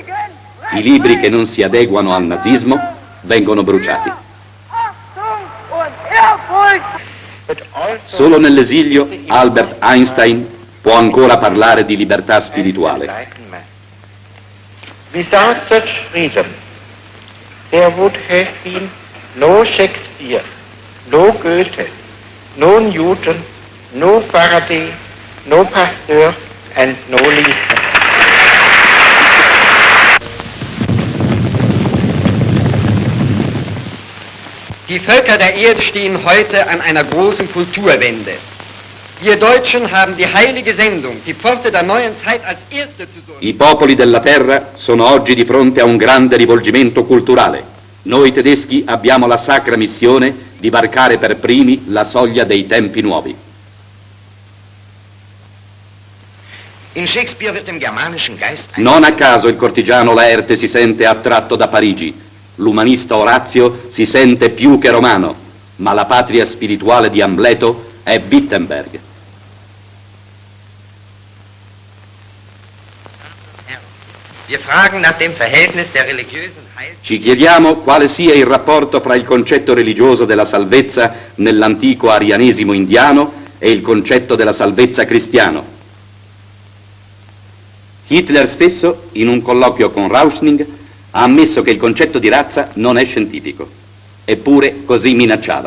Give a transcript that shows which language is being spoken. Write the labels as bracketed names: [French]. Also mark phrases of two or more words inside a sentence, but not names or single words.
[Italian] I libri che non si adeguano al nazismo vengono bruciati. Solo nell'esilio Albert Einstein può ancora parlare di libertà spirituale. [German] Wie sagt das Frieden? [English] There would have been no Shakespeare, no Goethe, no Newton, no Faraday, no Pasteur and no Liebknecht. [German] Die Völker der Erde stehen heute an einer großen Kulturwende. Wir Deutschen haben die heilige Sendung, die Pforte der neuen Zeit als erste zu suchen. [Italian] I popoli della terra sono oggi di fronte a un grande rivolgimento culturale. Noi tedeschi abbiamo la sacra missione di varcare per primi la soglia dei tempi nuovi. [German] In Shakespeare wird dem germanischen Geist [Italian] Non a caso il cortigiano Laerte si sente attratto da Parigi, l'umanista Orazio si sente più che romano, ma la patria spirituale di Amleto è Wittenberg. [German] Wir fragen nach dem Verhältnis der religiösen Heil. [Italian] Ci chiediamo quale sia il rapporto fra il concetto religioso della salvezza nell'antico arianesimo indiano e il concetto della salvezza cristiano. Hitler stesso, in un colloquio con Rauschning, ha ammesso che il concetto di razza non è scientifico, eppure così minacciava.